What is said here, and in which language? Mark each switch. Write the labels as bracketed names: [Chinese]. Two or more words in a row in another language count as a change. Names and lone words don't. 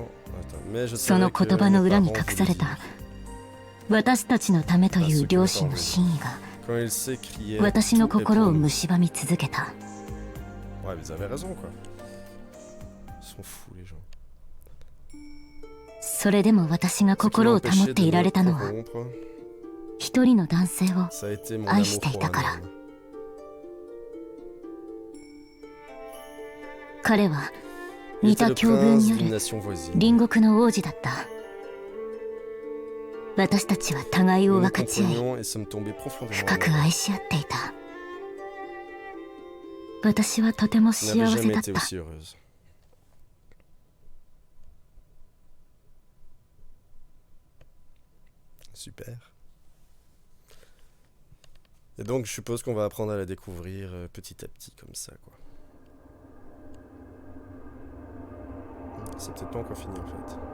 [French] Attends, mais je savais que mes parents voulaient vivre. Quand il s'écriait, tout est pour nous. Ouais, vous avez raison, quoi. Ils sont fous, les gens. Ce qui m'a empêché de me corrompre, ça a été mon amour pour un homme. [Japanese] 彼は似た境遇にある隣国の王子だった。私たちは互いを分かち合い、深く愛し合っていた。私はとても幸せだった。 [French] Super. Et donc, je suppose qu'on va apprendre à la découvrir petit à petit, comme ça, quoi. C'est peut-être pas encore fini, en fait.